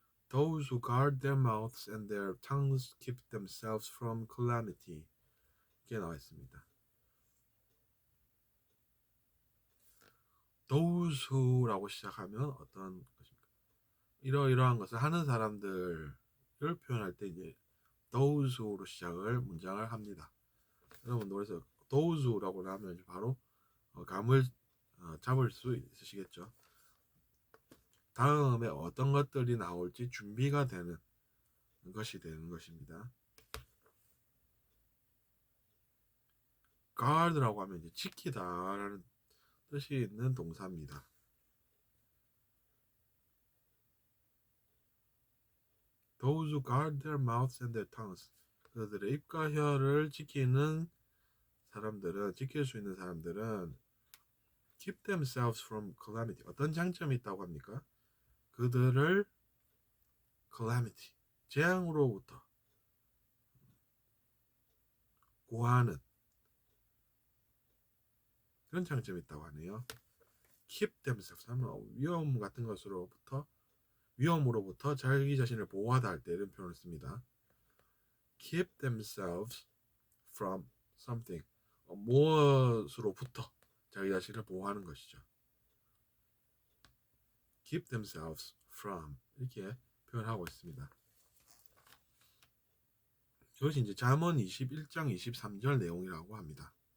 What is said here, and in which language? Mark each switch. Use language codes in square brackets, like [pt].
[en] Those who guard their mouths and their tongues keep themselves from calamity. [ko] 이렇게 나와 있습니다. Those who라고 시작하면 어떤 것입니까? 이러이러한 것을 하는 사람들을 표현할 때 이제 those who로 시작을 문장을 합니다. 여러분 노래에서 those who라고 하면 바로 감을 잡을 수 있으시겠죠. 다음에 어떤 것들이 나올지 준비가 되는 것이 되는 것입니다. guard라고 하면 이제 지키다라는 뜻이 있는 동사입니다. [en] Those who guard their mouths and their tongues. [ko] 그들의 입과 혀를 지키는 사람들은, 지킬 수 있는 사람들은 [en] keep themselves from calamity. [ko] 어떤 장점이 있다고 합니까? 그들을 calamity, 재앙으로부터 구하는 그런 장점이 있다고 하네요. keep themselves 하면 위험 같은 것으로부터, 위험으로부터 자기 자신을 보호하다 할 때 이런 표현을 씁니다. [en] keep themselves from something. [ko] 무엇으로부터 자기 자신을 보호하는 것이죠. keep themselves from 이렇게 표현하고 있습니다. 이것이 이제 잠언 21장 23절 내용이라고 합니다.